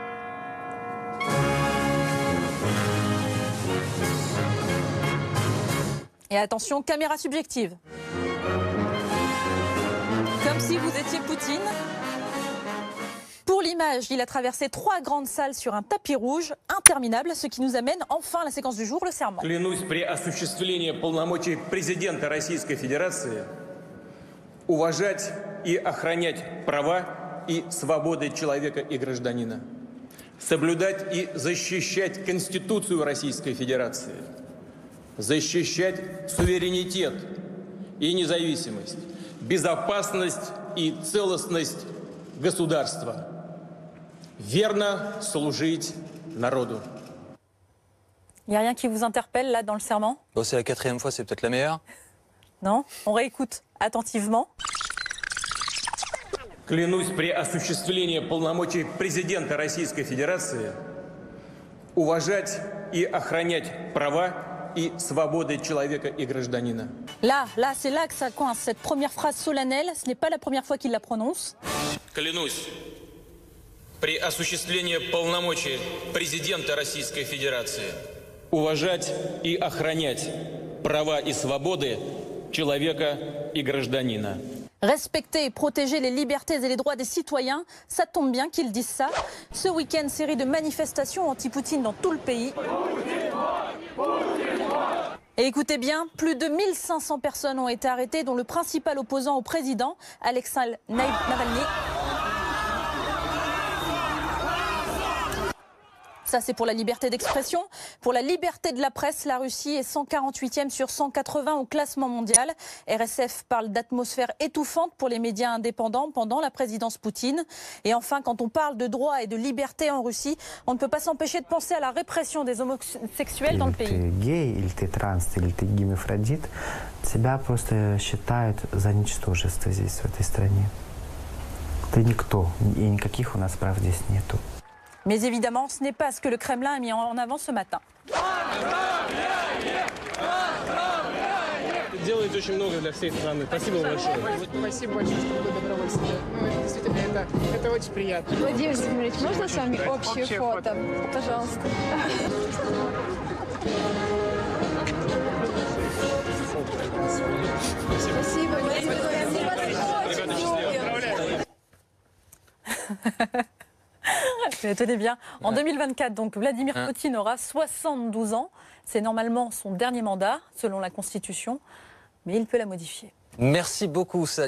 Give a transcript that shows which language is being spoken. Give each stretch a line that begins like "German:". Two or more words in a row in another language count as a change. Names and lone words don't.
French: Et attention, caméra subjective. Comme si vous étiez Poutine. Pour l'image, il a traversé 3 grandes salles sur un tapis rouge interminable, ce qui nous amène enfin à la séquence du jour, le serment.
Russian: Клянусь при осуществлении полномочий президента Российской Федерации уважать и охранять права и свободы человека и гражданина, соблюдать и защищать Конституцию Российской Федерации, защищать суверенитет и независимость, безопасность и целостность государства. Верно служить народу.
French: Il n'y a rien qui vous interpelle là dans le serment? Oh, c'est la 4e fois, c'est peut-être la meilleure. Non? On réécoute attentivement.
Russian: Клянусь при осуществлении полномочий президента Российской Федерации уважать и охранять права и свободы человека и гражданина.
French: Là, c'est là que ça coince. Cette première phrase solennelle, ce n'est pas la première fois qu'il la prononce.
Russian: Клянусь при осуществлении полномочий президента Российской Федерации уважать и охранять права и свободы человека и гражданина.
French: Respecter et protéger les libertés et les droits des citoyens, ça tombe bien qu'ils disent ça. Ce week-end, série de manifestations anti-Poutine dans tout le pays. Et écoutez bien, plus de 1500 personnes ont été arrêtées, dont le principal opposant au président, Alexei Navalny. Ça, c'est pour la liberté d'expression. Pour la liberté de la presse, la Russie est 148e sur 180 au classement mondial. RSF parle d'atmosphère étouffante pour les médias indépendants pendant la présidence Poutine. Et enfin, quand on parle de droits et de liberté en Russie, on ne peut pas s'empêcher de penser à la répression des homosexuels dans le pays.
Russian: Ты гей, или ты транс, или ты гемофродит, тебя просто считают за ничтожество здесь, в этой стране. Ты никто, и никаких у нас прав здесь нету.
French: Mais évidemment, ce n'est pas ce que le Kremlin a mis en avant ce matin.
Russian: Делаете очень много для всей страны. Спасибо большое. Спасибо большое, что вы добровольцы. Ну, действительно, это очень приятно. Владимир Владимирович, можно с вами общее фото? Пожалуйста. Спасибо.
French: Mais tenez bien, en 2024, donc Vladimir Poutine aura 72 ans. C'est normalement son dernier mandat, selon la Constitution, mais il peut la modifier. Merci beaucoup, Salia.